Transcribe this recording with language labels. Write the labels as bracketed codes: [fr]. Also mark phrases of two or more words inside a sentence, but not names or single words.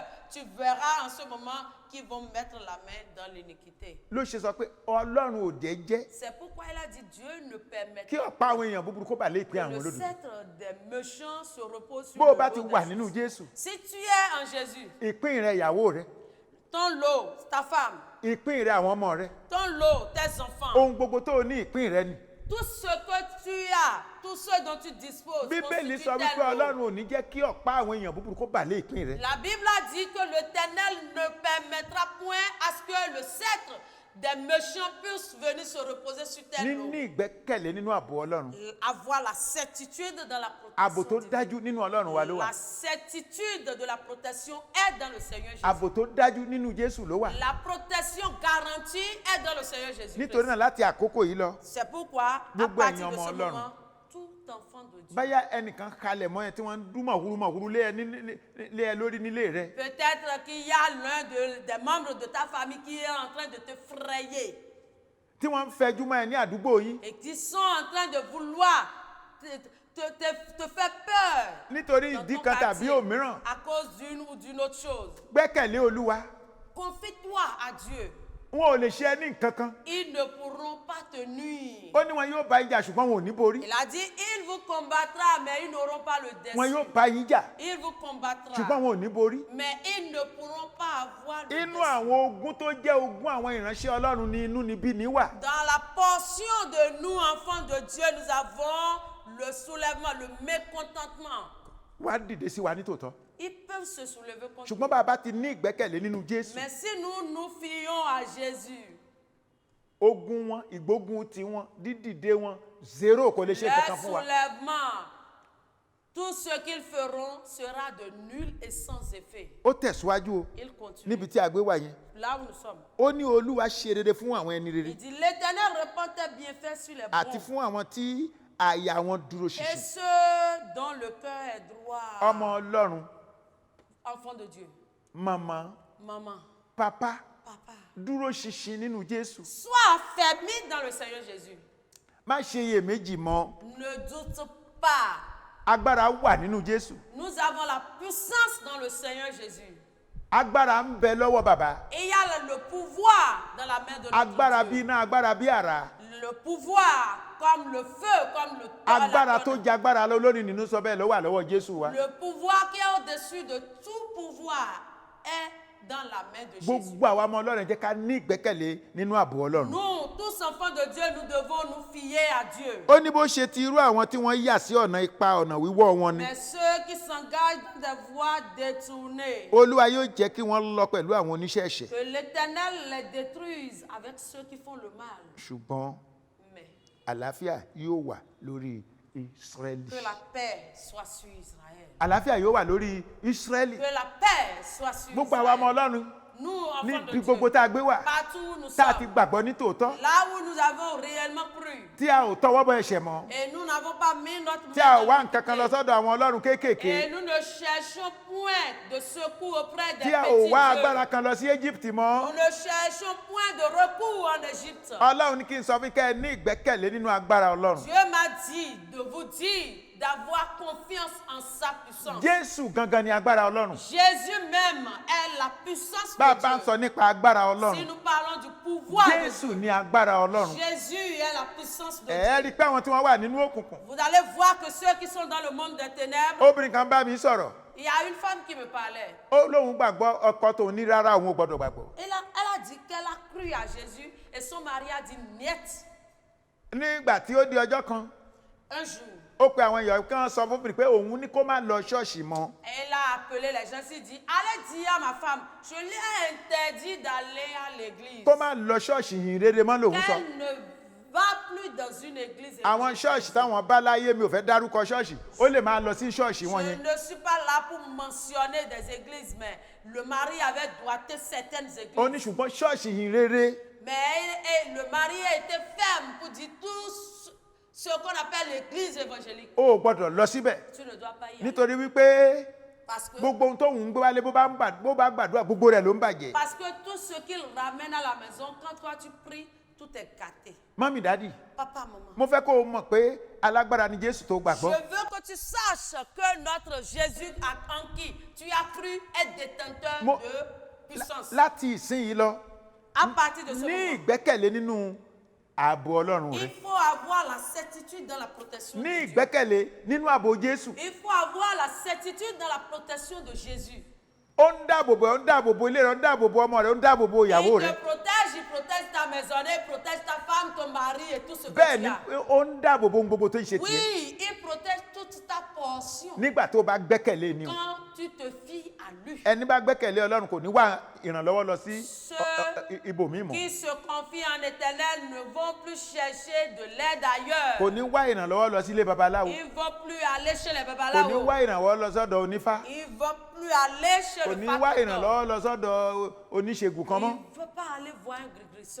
[fr] Tu verras en ce moment qu'ils vont mettre la main dans l'iniquité. [yo] Ló ṣe sọ pé Ọlọ́run ò dé jẹ́ [fr] C'est pourquoi il a dit Dieu ne permet [yo] kí [fr] pas [yo] ọ̀pá àwọn èèyàn búburú kó bà lé ìpín [fr] que [yo] àwọn [fr] le [yo] olódodo. [fr] sceptre des méchants se repose sur [yo] Bó o [fr] le [yo] bá [fr] lot [yo] ti [fr] des [yo] wà [fr] justes. [yo] nínú Jésù, [fr] Si tu es en Jésus, [yo] ìpín rẹ ìyàwó rẹ, [fr] ton lot, ta femme, [yo] ìpín rẹ àwọn ọmọ rẹ, [fr] ton lot, tes enfants, [yo] ohun gbogbo tó o ní ìpín rẹ ni. [fr] tout ce que tu as, tout ce dont tu disposes, [yo] Bíbélì [fr] constitue [yo] sọ [fr] tes [yo] wípé [fr] lots. [yo] Ọlọ́run ò ní jẹ́ kí ọ̀pá àwọn èèyàn búburú kó bà lé ìpín rẹ. [fr] La Bible a dit que l'Éternel ne permettra point à ce que le sceptre des méchants puisse venir se reposer sur tes [yo] Níní [fr] lots. [yo] ìgbẹ́kẹ̀lé nínú ààbò Ọlọ́run. [fr] Avoir la certitude dans la [yo] Ààbò tó [fr] protection [yo] dájú nínú Ọlọ́run wa ló [fr] divine. [yo] wà. [fr] La certitude de la protection est dans le Seigneur Jésus. [yo] Ààbò tó dájú nínú Jésù ló wà. [fr] La protection garantie est dans le Seigneur Jésus. [yo] Nítorí náà láti àkókò yìí lọ, [fr] C'est pourquoi, à [yo] Gbogbo [fr] partir [yo] ẹ̀yin [fr] de [yo] ọmọ [fr] ce [yo] Ọlọ́run. [fr] moment, tout enfant de Dieu, [yo] báyà ẹnìkan kalẹ̀ mọ́ ẹ tí wọ́n ń dún mọ̀húrú lé ẹ lórí nílé rẹ. [fr] peut-être qu'il y a des membres de ta famille qui est en train de te frayer [yo] Tí wọ́n ń fẹjú mọ́ ẹ ní àdúgbò yín. [fr] et qui sont en train de vouloir te faire peur [yo] Nítorí [fr] dans [yo] ìdí [fr] ton [yo] kan tàbí [fr] quartier [yo] òmíràn, [fr] à cause d'une ou d'une autre chose. [yo] gbẹ́kẹ̀lé Olúwa. [fr] Confie-toi à Dieu. [yo] Wọn ò lè ṣe ẹ́ ní nǹkan kan. [fr] Ils ne pourront pas te nuire. [yo] Ó ní wọn yóò bá yín jà ṣùgbọ́n wọn ò ní borí. [fr] Il a dit, il vous combattra, mais ils n'auront pas le [yo] Wọn [fr] dessein. [yo] yóò bá yín jà [fr] Il vous combattra, [yo] ṣùgbọ́n wọn ò ní borí. [fr] mais ils ne pourront pas avoir le [yo] Inú [fr] dessein. [yo] àwọn ogun tó jẹ́ ogun àwọn ìránṣẹ́ Ọlọ́run ni inúnibíni wà. [fr] Dans la portion de nous, enfants de Dieu, nous avons le soulèvement, le mécontentement. [yo] Wá dìde sí wa nítòótọ́. [fr] Ils peuvent se soulever contre [yo] Ṣùgbọ́n [fr] nous. [yo] bàbá ti ní ìgbẹ́kẹ̀lé nínú Jésù. [fr] Mais si nous nous fions à Jésus, [yo] Ogun wọn, ìgbógun tiwọn, dídìde wọn, zero kò lè ṣe nǹkan [fr] le [yo] kan fún wa. [fr] soulèvement, tout ce qu'ils feront sera de nul et sans effet. [yo] Ó tẹ̀síwájú o [fr] Il continue. [yo] níbi tí a gbé wà yẹn. [fr] Là où nous sommes. [yo] Ó ní Olúwa ṣe rere fún àwọn ẹni rere [fr] Il dit, l'Éternel répand tes bienfaits sur les [yo] àti [fr] bons [yo] fún àwọn tí àyà wọn dúró [fr] Et [yo] ṣinṣin. [fr] ceux dont le cœur est droit. [yo] Ọmọ Ọlọ́run, [fr] Enfant de Dieu. [yo] màmá, [fr] Maman. [yo] papa, [fr] Papa. [yo] dúró ṣinṣin nínú Jésù. [fr] Sois affermi dans le Seigneur Jésus. [yo] Má ṣe iyèméjì mọ́. [fr] Ne doute pas. [yo] Agbára wà nínú Jésù. [fr] Nous avons la puissance dans le Seigneur Jésus. [yo] Agbára ń bẹ lọ́wọ́ bàbá. [fr] Et il y a le pouvoir dans la main de [yo] Agbára [fr] notre [yo] bí [fr] Dieu. [yo] iná, agbára bí àrá. [fr] Le pouvoir comme le feu, comme le [yo] Agbára tó [fr] la- [yo] jẹ agbára lọ lórí nínú sọ bẹ́ẹ̀ ló wà lọ́wọ́ Jésù wa. [fr] Le pouvoir qui est au-dessus de tout pouvoir est dans la main de Jésus. [yo] Gbogbo àwa ọmọ Ọlọ́run jẹ́ ká ní ìgbẹ́kẹ̀lé nínú ààbò Ọlọ́run. [fr] Nous, tous enfants de Dieu, nous devons nous fier à Dieu. [yo] Ó ní bó ṣe ti irú àwọn tí wọ́n yà sí ọ̀nà ipa ọ̀nà wíwọ́ wọn ni. [fr] Mais ceux qui s'engagent dans des voies détournées, [yo] Olúwa yóò jẹ́ kí wọ́n lọ pẹ̀lú àwọn oníṣẹ́ ẹ̀ṣẹ̀. [fr] que l'Éternel les détruise avec ceux qui font le mal. [yo] Ṣùgbọ́n [fr] Mais [yo] àlàáfíà yóò wà lórí Ísírẹ́lì. [fr] que la paix soit sur Israël. [yo] Àlàáfíà yóò wà lórí Ísírẹ́lì. [fr] Que la paix soit sur [yo] Gbogbo àwa ọmọ [fr] Israël. [yo] Ọlọ́run [fr] Nous, enfants de [yo] níbi gbogbo [fr] Dieu, [yo] tá a gbé wà, [fr] partout où nous [yo] tá a ti [fr] sommes, [yo] gbàgbọ́ ní tòótọ́, [fr] là où nous avons réellement cru, [yo] tí a ò tọwọ́ bọ ẹ̀ṣẹ̀ mọ́, [fr] et nous n'avons pas mis notre [yo] tí a ò [fr] main [yo] wá [fr] dans [yo] nǹkan kan lọ [fr] l'iniquité, [yo] sọ́dọ̀ àwọn Ọlọ́run kéékèèké, [fr] et nous ne cherchons point de secours auprès des [yo] tí a ò [fr] petits [yo] wá [fr] dieux. [yo] agbára kan lọ sí Éjíptì mọ́. [fr] Nous ne cherchons point de recours en Égypte. [yo] Ọlọ́run ní kí n sọ fún kẹ́ ẹ ní ìgbẹ́kẹ̀lé nínú agbára Ọlọ́run. [fr] Dieu m'a dit de vous dire d'avoir confiance en sa puissance. [yo] Jésù gangan ni agbára Ọlọ́run. [fr] Jésus même est la puissance [yo] Bá a [fr] de [yo] bá ń [fr] Dieu. [yo] sọ nípa agbára [fr] Si [yo] Ọlọ́run, [fr] nous parlons du pouvoir de [yo] Jésù ni agbára Ọlọ́run. [fr] Dieu, Jésus est la puissance de [yo] Ẹ rí [fr] Dieu. [yo] i pé àwọn tí wọ́n wà nínú òkùnkùn. [fr] Vous allez voir que ceux qui sont dans le monde des ténèbres, [yo] Obìnrin kan bá mi sọ̀rọ̀. [fr] il y a une femme qui me parlait. [yo] Ó lóun gbàgbọ́ ọkọ tóun ní rárá òun ò gbọ́dọ̀ gbàgbọ́. [fr] Elle a dit qu'elle a cru à Jésus et son mari a dit niet. [yo] Nígbà tí ó di ọjọ́ kan, [fr] Un jour, [yo] ó pe àwọn èèyàn kan sọ fún mi pé òun ní kó má lọ ṣọ́ọ̀ṣì mọ́. [fr] elle a appelé les gens, s'est dit, allez dire à ma femme, je lui ai interdit d'aller à l'église. [yo] Kó má lọ ṣọ́ọ̀ṣì yìn rere mọ́ lòun sọ. [fr] Qu'elle ne va plus dans une église. [yo] Àwọn ṣọ́ọ̀ṣì táwọn bá láyé mi ò fẹ́ dárúkọ ṣọ́ọ̀ṣì, ó lè máa lọ sí ṣọ́ọ̀ṣì wọn [fr] Je [yo] yẹn. [fr] ne suis pas là pour mentionner des églises, mais le mari avait doigté certaines [yo] Ó [fr] églises. [yo] ní ṣùgbọ́n ṣọ́ọ̀ṣì yìn rere [fr] Mais le mari a été ferme pour dire tout ce qu'on appelle l'église évangélique. [yo] ó ò gbọ́dọ̀ lọ síbẹ̀ [fr] Tu ne dois pas y aller. [yo] nítorí wípé [fr] Parce que, [yo] gbogbo ohun tóun ń gbé wálé bó bá gbàdúrà gbogbo rẹ̀ ló ń bàjẹ́. [fr] parce que tout ce qu'il ramène à la maison, quand toi tu pries, tout est gâté. [yo] Mọ́mì dádì, [fr] Papa, maman. [yo] mo fẹ́ kó o mọ̀ pé alágbára ni Jésù tó [fr] Je [yo] gbàgbọ́. [fr] veux que tu saches que notre Jésus en qui tu as cru est détenteur [yo] Mo- [fr] de puissance. [yo] Láti ìsinyìí lọ, [fr] À partir de ce [yo] ní [fr] moment, [yo] ìgbẹ́kẹ̀lé nínú ààbò Ọlọ́run [fr] il [yo] rẹ̀. [fr] faut avoir la certitude dans la protection [yo] Ní [fr] de Dieu. [yo] ìgbẹ́kẹ̀lé nínú ààbò Jésù. [fr] Il faut avoir la certitude dans la protection de Jésus. [yo] Ó ń dáàbòbò ẹ̀, ó ń dáàbòbò ilé rẹ̀, ó ń dáàbòbò ọmọ rẹ̀, ó ń dáàbòbò ìyàwó [fr] Il [yo] rẹ̀. [fr] te protège, il protège ta maisonnée, il protège ta femme, ton mari et tout ce que [yo] Bẹ́ẹ̀ [fr] tu [yo] ni [fr] as. [yo] ó ń dáàbòbò ohun gbogbo tó ń ṣe tiẹ̀. [fr] Oui, il protège toute ta portion [yo] Nígbà tó bá gbẹ́kẹ̀lé ni o. [fr] quand tu te fies à lui. [yo] Ẹni bá gbẹ́kẹ̀lé Ọlọ́run kò ní wá ìrànlọ́wọ́ lọ sí [fr] Ceux [yo] ibòmíì mọ́. [fr] qui se confient en Éternel ne vont plus chercher de l'aide ailleurs. [yo] Kò ní wá ìrànlọ́wọ́ lọ sí ilé babaláwo. [fr] Ils ne vont plus aller chez les [yo] Kò ní [fr] babalawos. [yo] wá ìrànwọ́ lọ sọ́dọ̀ onífá. [fr] Ils ne vont plus aller chez [yo] Kò [fr] le [yo] ní wá [fr] facteur. [yo] ìrànlọ́wọ́ lọ sọ́dọ̀ oníṣègùn kan [fr] Il [yo] mọ́. [fr] ne veut pas aller voir un grégriseur.